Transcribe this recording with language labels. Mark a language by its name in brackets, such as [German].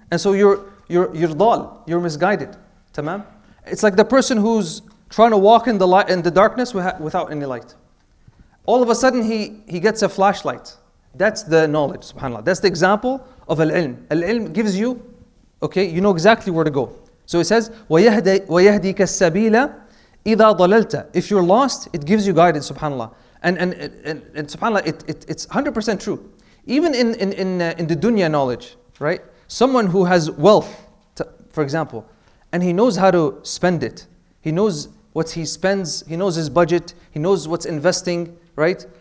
[English] And so you're dhal, you're misguided. Tamam? It's like the person who's trying to walk in the darkness without any light. All of a sudden he gets a flashlight. That's the knowledge, subhanAllah. That's the example of al-ilm. Al-ilm gives you, okay, you know exactly where to go. [Arabic] So it says, وَيَهْدِيكَ السَّبِيلَ إِذَا ضَلَلْتَ. [English] If you're lost, it gives you guidance, subhanAllah. And subhanAllah, it's 100% true. Even in the dunya knowledge, right? Someone who has wealth, for example, and he knows how to spend it. He knows what he spends, he knows his budget, he knows what's investing, right?